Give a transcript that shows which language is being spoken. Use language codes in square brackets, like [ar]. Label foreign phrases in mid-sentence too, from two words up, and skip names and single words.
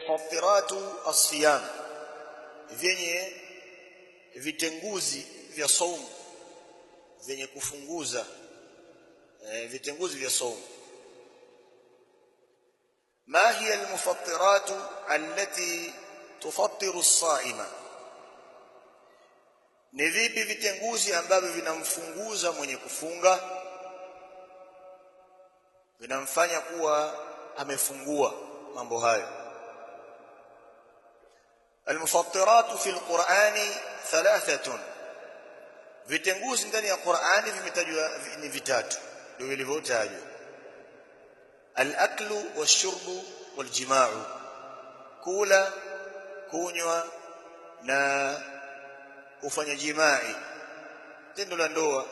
[ar] مفطرات الصيام, [sw] vyenye vitenguzi vya saumu, vyenye kufunguza vitenguzi vya saumu. [ar] ما هي المفطرات التي تفطر الصائم؟ [sw] ni vipi vitenguzi ambavyo vinamfunguza mwenye kufunga, vinamfanya kuwa amefungua mambo hayo. [ar] المفطرات في القرآن ثلاثة, [sw] vitenguzi ndani ya Qur'ani vimetajwa ni vitatu ndio vilivyotajwa: [ar] الأكل والشرب والجماع, [sw] kula, kunywa na kufanya jimai, tendo la ndoa.